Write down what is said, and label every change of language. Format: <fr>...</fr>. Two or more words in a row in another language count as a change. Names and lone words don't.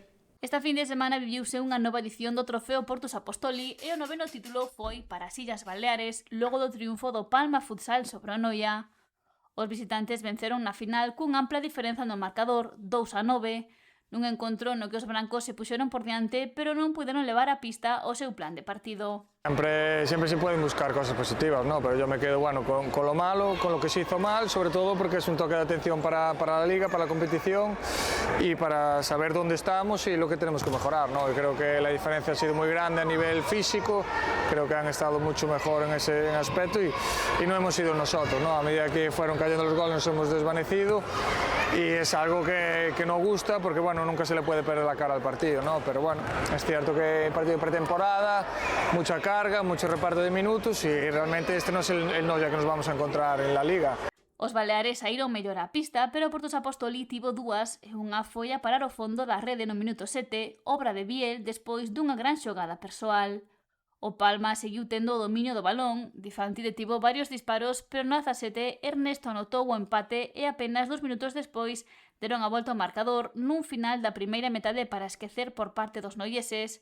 <gl>Esta fin de semana viviuse unha nova edición do trofeo Portus Apostoli e o noveno título foi para as Illas Baleares logo do triunfo do Palma Futsal sobre o Noia. Os visitantes venceron na final cunha ampla diferenza no marcador 2-9, nun encontro no que os brancos se puxeron por diante pero non puderon levar a pista o seu plan de partido.</gl> <es>Siempre se pueden buscar cosas positivas, ¿no? Pero yo me quedo con lo malo, con lo que se hizo mal, sobre todo porque es un toque de atención para la liga, para la competición y para saber dónde estamos y lo que tenemos que mejorar, ¿no? Y creo que la diferencia ha sido muy grande a nivel físico, creo que han estado mucho mejor en ese aspecto y no hemos sido nosotros, ¿no? A medida que fueron cayendo los goles nos hemos desvanecido y es algo que no gusta porque bueno, nunca se le puede perder la cara al partido, ¿no? Pero bueno, es cierto que partido de pretemporada, mucha carga, mucho reparto de minutos y realmente este no es el Noia que nos vamos a encontrar en la Liga.</es> <gl>Os baleares saíron mellor á pista, pero o Portus Apostoli tivo dúas e unha foi a parar o fondo da rede no minuto 7, obra de Biel despois dunha gran xogada persoal. O Palma seguiu tendo o dominio do balón, Di Fanti detivo varios disparos, pero no 17 Ernesto anotou o empate e apenas 2 minutos despois deron a volta ao marcador nun final da primeira metade para esquecer por parte dos noieses.</gl>